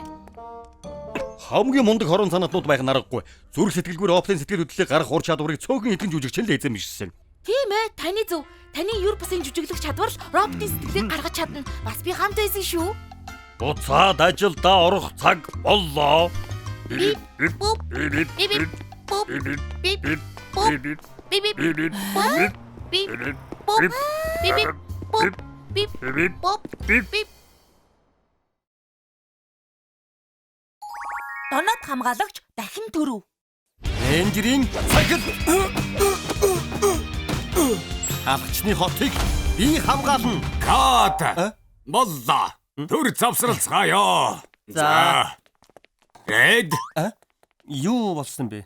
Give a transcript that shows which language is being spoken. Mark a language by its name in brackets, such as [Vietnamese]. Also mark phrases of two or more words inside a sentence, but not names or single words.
[Mongolian] Хамгийн мундаг хорон санаатнууд байх нь аргагүй. Зүрх сэтгэлгүй роботын сэтгэл хөдлөлийг гарах ур чадварыг цөөхөн эдгэн жүжигчин л эзэмшсэн. Тийм ээ, таны зөв. Таны юр бусын жүжиглэх чадвар л роботын сэтгэлийг гаргаж чадна. Бас би хамт байсан шүү. Буцаад ажилдаа орох цаг боллоо. Бип буп бип бип буп бип бип буп бип бип буп бип буп бип буп бип буп бип. Донод хамгаалагч дахин төрөв. Рейнжерийн цагт Хавчны хотыг би хамгаална. Кат. Боллоо. Төр завсралцгаая. За. Ред. Юу болсон бэ?